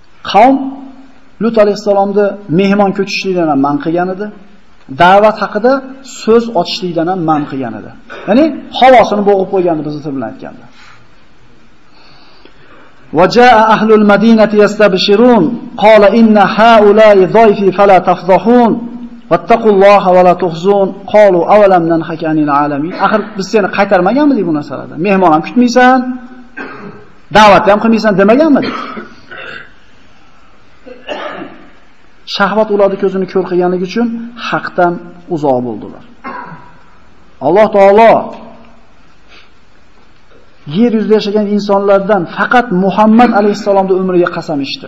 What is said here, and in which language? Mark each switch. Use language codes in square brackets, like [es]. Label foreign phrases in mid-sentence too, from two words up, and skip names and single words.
[uz] qavm Lut alayhisalomni mehmon ko'chishlikdan ham man qilgan edi. Da'vat haqida so'z ochishlikdan ham man qilgan edi. Ya'ni havosini bo'g'ib qo'ygandi biz bilan aytganda. [ar] وجاء أهل المدينة يستبشرون قال إن هؤلاء ضيفي فلا تفضحون واتقوا الله ولا تخزون قالوا أولم ننهك عن العالمين. [uz] Axir biz seni qaytarmaganmidik bu narsalardan. Mehmon ham kutmaysan, da'vat ham qilmaysan demaganmidik. Shahvat ularning ko'zini ko'r qilganligi uchun haqdan uzoq bo'ldilar. Alloh taolo yer yuzida yashagan insonlardan faqat Muhammad alayhisalomning umriga qasam ichdi.